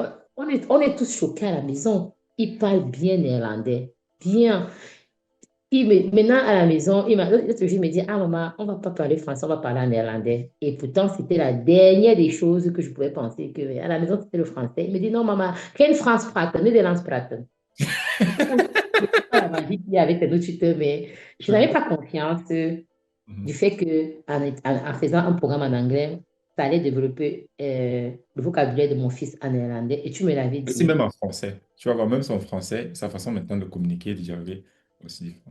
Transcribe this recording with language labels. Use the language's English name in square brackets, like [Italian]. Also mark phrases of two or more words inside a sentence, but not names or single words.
[French] On est tous choqués à la maison. Il parle bien néerlandais, bien. Maintenant, à la maison, l'autre jour, il me dit, ah maman, on ne va pas parler français, on va parler en néerlandais. Et pourtant, c'était la dernière des choses que je pouvais penser que à la maison, c'était le français. Il me dit, non maman, [Dutch] geen Frans praten, Nederlands praten. [French] Je ne sais pas la magie qu'il y a avec les autres tuteurs, mais je n'avais Mhm. pas confiance du Mhm. fait que en faisant un programme en anglais, ça allait développer le vocabulaire de mon fils en néerlandais. Et tu me l'avais Aussi dit. même en français. Tu vas voir, même son français, sa façon maintenant de communiquer, de dialoguer, aussi différent.